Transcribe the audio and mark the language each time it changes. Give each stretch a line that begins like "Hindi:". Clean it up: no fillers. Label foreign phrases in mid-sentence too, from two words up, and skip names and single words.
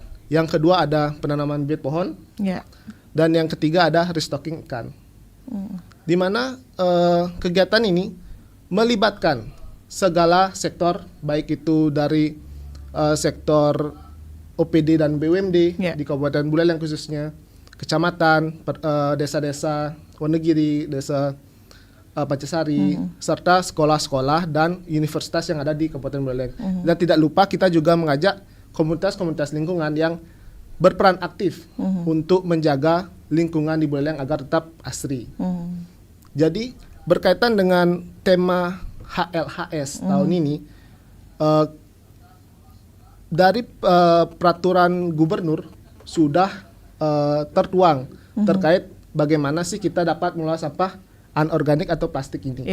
Indonesian: Yang kedua ada penanaman bibit pohon. Dan yang ketiga ada restocking ikan. Di mana kegiatan ini melibatkan segala sektor, baik itu dari sektor OPD dan BUMD di Kabupaten Buleleng khususnya, kecamatan, desa-desa Wonogiri, desa Pacasari, serta sekolah-sekolah dan universitas yang ada di Kabupaten Buleleng. Dan tidak lupa kita juga mengajak komunitas-komunitas lingkungan yang berperan aktif untuk menjaga lingkungan di Buleleng agar tetap asri. Jadi berkaitan dengan tema HLHS tahun ini, dari peraturan gubernur sudah tertuang terkait bagaimana sih kita dapat mengelola sampah anorganik atau plastik ini.